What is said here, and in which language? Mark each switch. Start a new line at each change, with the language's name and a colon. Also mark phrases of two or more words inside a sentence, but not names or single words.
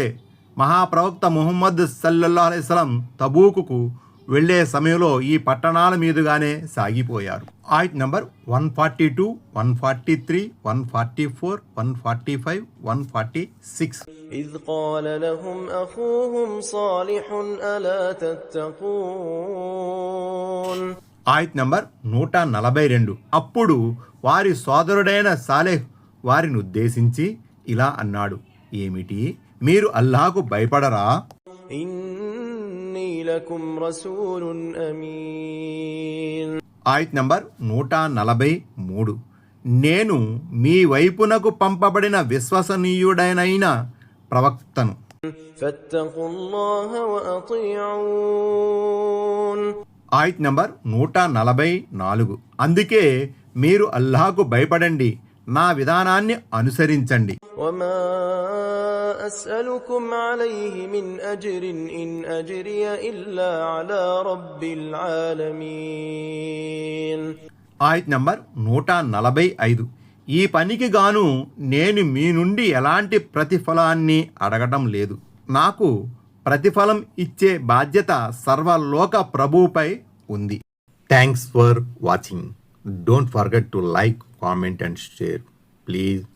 Telugu: మహాప్రవక్త ముహమ్మద్
Arabic: صلى الله عليه وسلم
Telugu: తబూకుకు వెళ్ళే సమయంలో ఈ పట్టణాల మీదుగానే సాగిపోయారు. ఆయత్ నంబర్ 142, 143, 144, 145, 146.
Arabic: إذ قال لهم أخوهم صالح ألا تتقون.
Telugu: ఆయత్ నంబర్ 142. అప్పుడు వారి సోదరుడైన సాలెహ్ వారిని ఉద్దేశించి ఇలా అన్నాడు, ఏమిటి, మీరు అల్లాహకు భయపడరా?
Arabic: إني لكم رسول أمين.
Telugu: ఆయత్ నంబర్ 143. నేను మీ వైపునకు పంపబడిన విశ్వసనీయుడైన ప్రవక్తను.
Arabic: فاتقوا الله وأطيعون.
Telugu: ఆయత్ నంబర్ 144. అందుకే మీరు అల్లాహకు భయపడండి, నా విధానాన్ని అనుసరించండి.
Arabic: وما أسألكم عليه من أجر إن أجري إلا على رب العالمين.
Telugu: ఆయత్ నంబర్ 145. ఈ పనికి గాను నేను మీ నుండి ఎలాంటి ప్రతిఫలాన్ని అడగటం లేదు. నాకు ప్రతిఫలం ఇచ్చే బాధ్యత సర్వలోక ప్రభువుపై ఉంది.
English: Thanks for watching. Don't forget to like, comment and share.